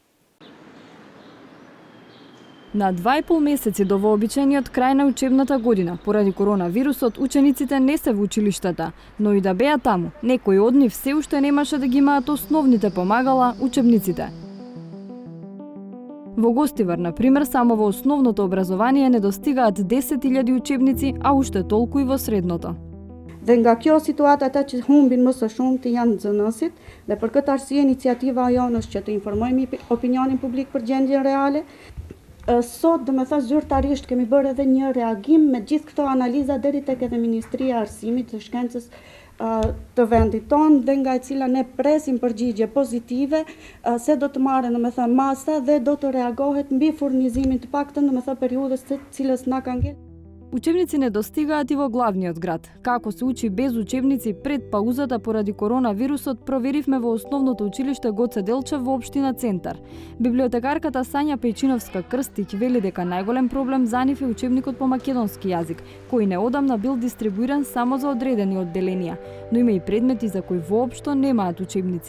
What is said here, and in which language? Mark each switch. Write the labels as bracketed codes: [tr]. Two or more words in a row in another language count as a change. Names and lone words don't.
[mk] На 2,5 месеци до вообичаениот крај на учебната година, поради коронавирусот, учениците не се во училиштата, но и да беа таму, некои од нив се уште немаше да ги имаат основните помагала, учебниците. Во Гостивар, например, само во основното образование недостигаат 10.000 учебници, а уште толку и во средното. [sq] Dhe nga kjo situata ata që humbin më së shumti janë nxënësit dhe për këtë arsye iniciativa jonë është që të informojmë opinionin publik për gjendjen reale. Sot, domethënë zyrtarisht kemi bërë edhe një reagim me gjithë këto analiza deri tek edhe Ministria e Arsimit të Shkencës të vendit tonë dhe nga e cila ne presim përgjigje pozitive se do të marrën domethënë masa dhe do të reagohet mbi furnizimin të paktën domethënë periudhës të cilës na ka ngel. [mk] Учебници не достигаат и во главниот град. Како се учи без учебници пред паузата поради коронавирусот, проверивме во основното училиште Гоце Делчев во општина Центар. Библиотекарката Сања Пејчиновска-Крстиќ вели дека најголем проблем за нив е учебникот по македонски јазик, кој неодамна бил дистрибуиран само за одредени одделенија, но има и предмети за кои воопшто немаат учебници.